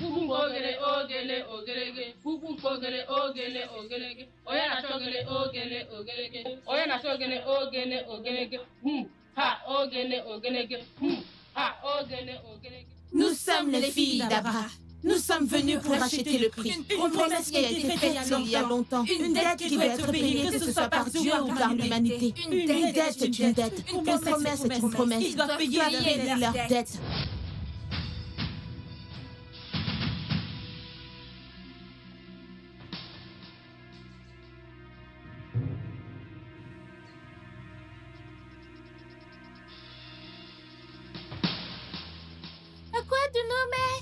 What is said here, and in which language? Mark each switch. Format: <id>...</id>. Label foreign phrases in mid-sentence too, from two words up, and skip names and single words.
<yo>ogele ogele ogelege. Pupu ogele ogele ogelege. Oya na ogele ogele ogelege. Oya na ogele ogele ogelege. Ha ogele ogelege. Ha ogele ogelege.</yo> <fr>Nous sommes les filles d'Abra. Nous sommes venus pour racheter le prix. Une promesse qui a été faite il y a longtemps. Une dette qui doit être payée, que ce soit par Dieu ou par l'humanité. Une dette est une dette. Une promesse est une promesse. Ils doivent payer leur dette. À quoi de nommer?</fr>